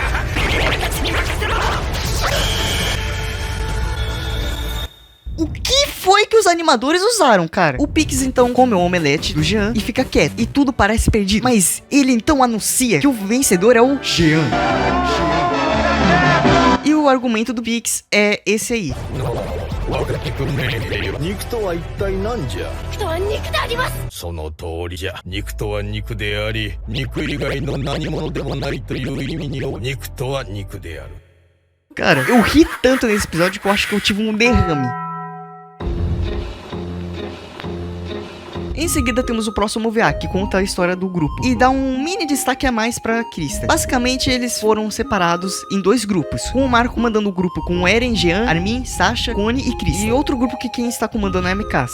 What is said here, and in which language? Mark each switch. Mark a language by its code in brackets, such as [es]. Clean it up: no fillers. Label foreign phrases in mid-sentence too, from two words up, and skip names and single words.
[pt] O que foi que os animadores usaram, cara? O Pix então come o omelete do Jean e fica quieto. E tudo parece perdido. Mas ele então anuncia que o vencedor é o Jean. E o argumento do Pix é esse aí. [ja] 肉とは一体何じゃ。人は肉であります。その通りじゃ。肉とは肉であり、肉以外の何物でもないという意味にの肉とは肉である。 [pt] Cara, eu ri tanto nesse episódio que eu acho que eu tive um derrame. Em seguida temos o próximo OVA, que conta a história do grupo e dá um mini destaque a mais pra Krista. Basicamente, eles foram separados em 2 grupos, com o Marco comandando o grupo com Eren, Jean, Armin, Sasha, Connie e Krista, e outro grupo que quem está comandando é a Mikasa.